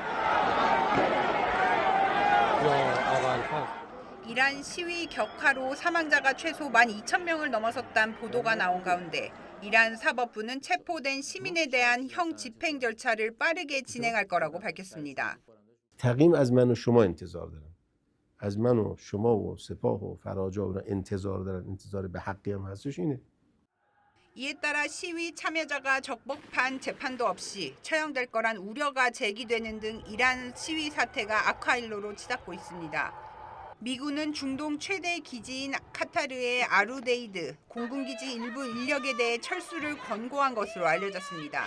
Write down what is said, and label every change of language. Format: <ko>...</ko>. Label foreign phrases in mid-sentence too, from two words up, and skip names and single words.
<ko>이란 시위 격하로 사망자가 최소 12,000명을 넘어섰다는 보도가 나온 가운데 이란 사법부는 체포된 시민에 대한 형 집행 절차를 빠르게 진행할 거라고 밝혔습니다.</ko> <fa>تقییم از من و شما انتظار دارن. از من و شما و سپاه و فراجا و انتظار دارن. انتظار به حقی هم هستش اینه.</fa> <ko>이에 따라 시위 참여자가 적법한 재판도 없이 처형될 거란 우려가 제기되는 등 이란 시위 사태가 악화일로로 치닫고 있습니다. 미군은 중동 최대 기지인 카타르의 아루데이드 공군기지 일부 인력에 대해 철수를 권고한 것으로 알려졌습니다.</ko>